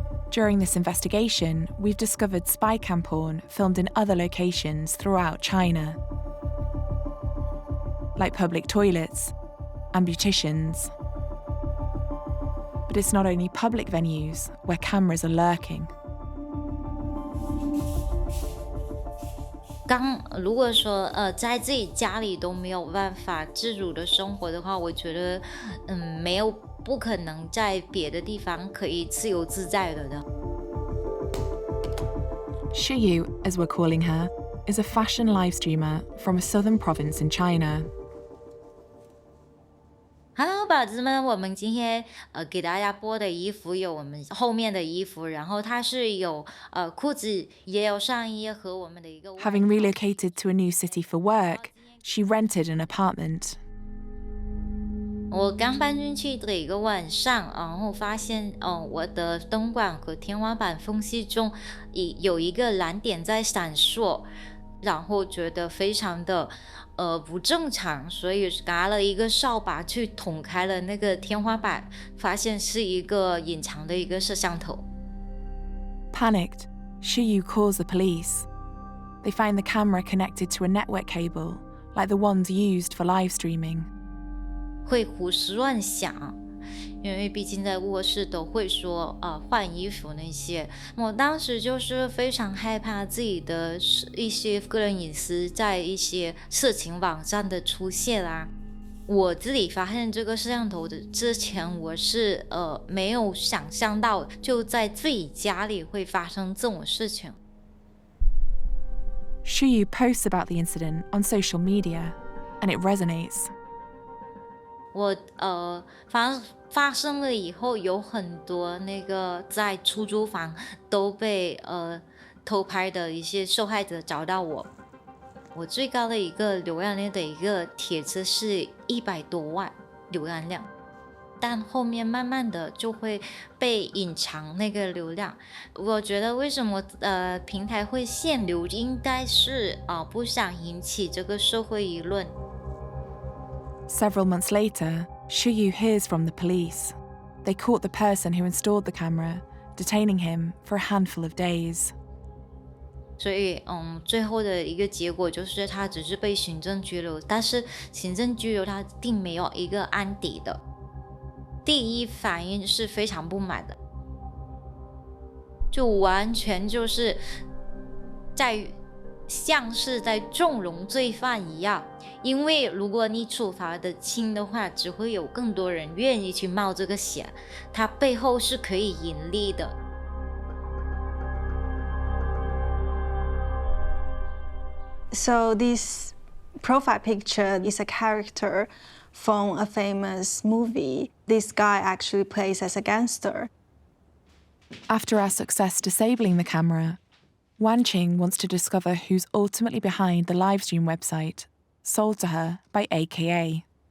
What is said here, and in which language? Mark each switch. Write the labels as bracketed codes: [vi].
[en] During this investigation, we've discovered spy cam porn filmed in other locations throughout China, like public toilets and beauticians. But it's not only public venues where cameras are lurking. [zh] 如果说在自己家里都没有办法自主的生活的话，我觉得不可能在别的地方可以自由自在的。 [en] Shiyu, as we're calling her, is a fashion live streamer from a southern province in China. [zh] Hello, 宝子们，我们今天给大家播的衣服有我们后面的衣服，然后它是有裤子，也有上衣和我们的一个。 [en] Having relocated to a new city for work, she rented an apartment. [zh] 我刚搬进去的一个晚上，然后发现我的灯管和天花板缝隙中有一个蓝点在闪烁，然后觉得非常的不正常，所以拿了一个扫把去捅开了那个天花板，发现是一个隐藏的一个摄像头。 [en] Panicked, Shiyu calls the police. They find the camera connected to a network cable, like the ones used for live streaming. [zh] 会胡思乱想，因为毕竟在卧室都会说换衣服那些。我当时就是非常害怕自己的一些个人隐私在一些色情网站的出现啊。我自己发现这个摄像头的之前，我是没有想象到就在自己家里会发生这种事情。 [en] Shiyu posts about the incident on social media, and it resonates. [zh] 我发生了以后，有很多那个在出租房都被偷拍的一些受害者找到我。我最高的一个浏览量的一个帖子是100多万浏览量，但后面慢慢的就会被隐藏那个流量。我觉得为什么平台会限流，应该是不想引起这个社会舆论。 [en] Several months later, Shiyu hears from the police. They caught the person who installed the camera, detaining him for a handful of days. [zh] 所以最后的一个结果就是他只是被行政拘留，但是行政拘留他并没有一个案底的。第一反应是非常不满的，就完全就是像是在纵容罪犯一样，因为如果你处罚的轻的话，只会有更多人愿意去冒这个险，它背后是可以盈利的。 [en] So this profile picture is a character from a famous movie. This guy actually plays as a gangster. After our success disabling the camera, Wanqing wants to discover who's ultimately behind the livestream website, sold to her by AKA.